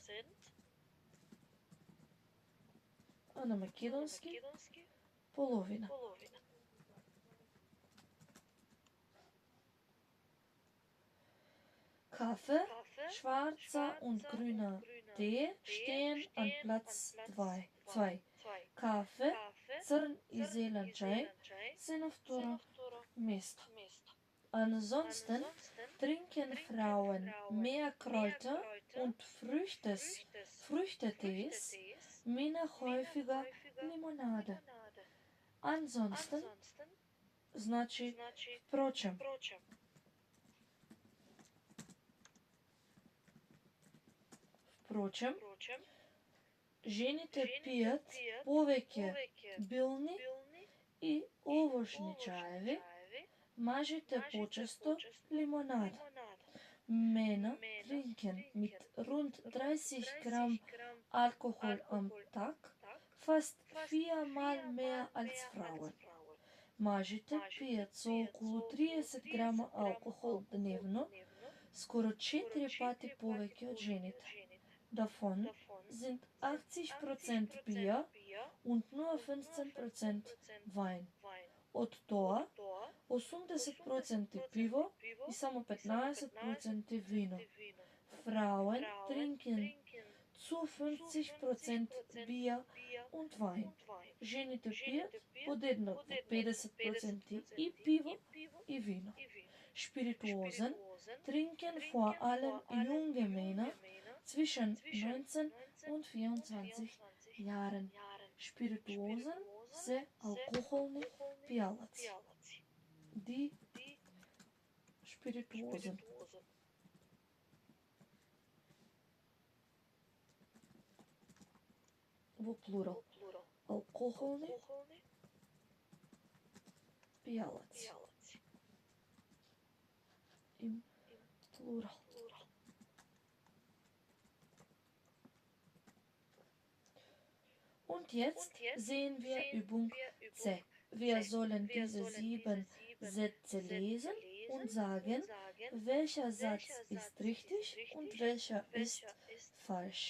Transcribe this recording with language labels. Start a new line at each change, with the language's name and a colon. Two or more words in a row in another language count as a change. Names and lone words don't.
Macedonian: А на македонски половина.
German: Kaffee, schwarzer und grüner Tee stehen an Platz 2. Kaffee,
Macedonian: црн и зелен чај се на второ место.
German: Ansonsten trinken Frauen mehr Kräuter und Früchtetees, Männer häufiger Limonade.
Macedonian: Ansonsten значи впрочем. Впрочем, жените пијат повеќе билни и овошни чаеви, мажите почесто лимонада.
German: Männer trinken mit rund 30 Gramm Alkohol am Tag fast 4-mal mehr als Frauen.
Macedonian: Мажите пијат со околу 30 грама алкохол дневно, скоро 4 пати повеќе од жените.
German: Davon sind 80% Bier und nur 15% Wein.
Macedonian: Од тоа 80% пиво и само 15% вино.
German: Frauen trinken zu 50% Bier und Wein.
Macedonian: Жените пијат подеднакво 50% и пиво и вино.
German: Spirituosen trinken vor allem junge Männer zwischen 19 und 24 Jahren.
Macedonian: Spirituosen се алкохолни пијалаци.
German: Die Spirituosen.
Macedonian: Во плурал. Алкохолни пијалаци.
German: Im Plural. Und jetzt sehen wir Übung C. Wir sollen diese 7 Sätze lesen und sagen, welcher Satz ist richtig und welcher ist falsch.